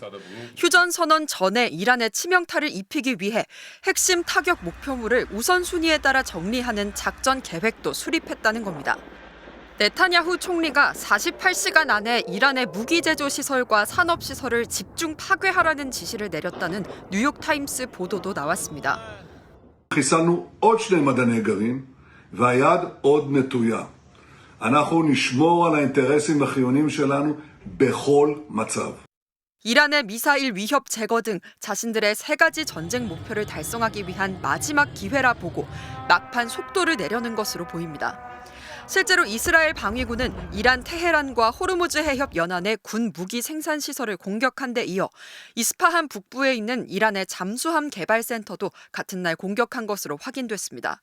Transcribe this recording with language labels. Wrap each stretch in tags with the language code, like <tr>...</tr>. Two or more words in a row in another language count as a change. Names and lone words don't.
<ko>휴전 선언 전에 이란에 치명타를 입히기 위해 핵심 타격 목표물을 우선순위에 따라 정리하는 작전 계획도 수립했다는 겁니다. 네타냐후 총리가 48시간 안에 이란의 무기 제조 시설과 산업 시설을 집중 파괴하라는 지시를 내렸다는 뉴욕타임스 보도도 나왔습니다.</ko> <he>חיסלנו עוד 2 מדעני גרעין והיד עוד נטויה. אנחנו נשמור על האינטרסים החיוניים שלנו בכל מצב.</he> <ko>이란의 미사일 위협 제거 등 자신들의 3가지 전쟁 목표를 달성하기 위한 마지막 기회라 보고 막판 속도를 내려는 것으로 보입니다. 실제로 이스라엘 방위군은 이란 테헤란과 호르무즈 해협 연안의 군 무기 생산 시설을 공격한 데 이어 이스파한 북부에 있는 이란의 잠수함 개발센터도 같은 날 공격한 것으로 확인됐습니다.</ko>